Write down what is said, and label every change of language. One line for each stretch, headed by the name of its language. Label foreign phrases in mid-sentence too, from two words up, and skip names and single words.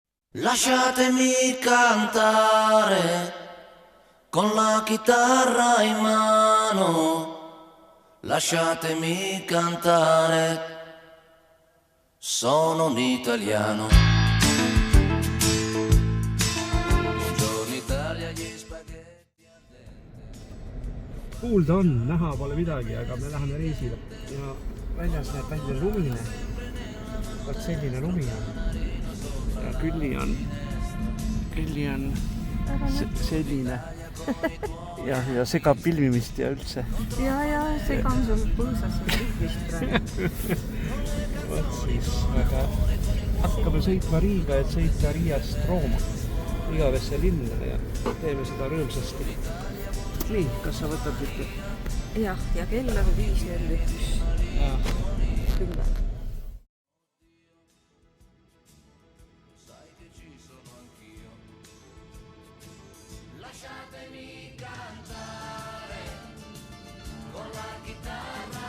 Italian: Lasciatemi cantare con la chitarra in mano, lasciatemi cantare, sono un italiano. Buongiorno Italia, gli spaghetti al dente.
Estonian: Kuulda on, näha pole midagi, aga me läheme reisile ja väljas näeb välja lumine. Vaat selline lumi on. Ja külli on selline ja segab filmimist ja üldse. Ja segan sul põõsas vist praegu. Vot siis, aga hakkame sõitma Riiga, et sõita Riiast Rooma igavesse linna ja teeme seda rõõmsasti. Nii, kas sa võtad nüüd? Ja kell on 5:01. Kyllä.
Italian: Lasciatemi cantare con la chitarra